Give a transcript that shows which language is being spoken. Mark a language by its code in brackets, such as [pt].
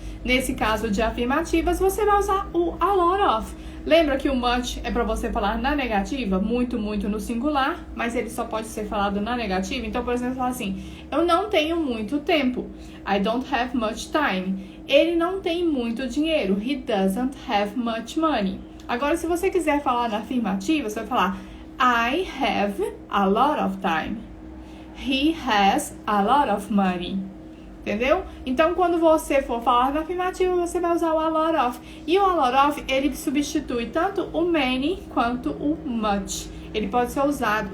[pt] Nesse caso de afirmativas, você vai usar o a lot of. Lembra que o much é para você falar na negativa? Muito, muito no singular, mas ele só pode ser falado na negativa. Então, por exemplo, fala assim, eu não tenho muito tempo. [en] I don't have much time. [pt] Ele não tem muito dinheiro. [en] He doesn't have much money. [pt] Agora, se você quiser falar na afirmativa, você vai falar [en] I have a lot of time. He has a lot of money. Entendeu? [pt] Então, quando você for falar na afirmativa, você vai usar o a lot of. E o a lot of, ele substitui tanto o many quanto o much. Ele pode ser usado.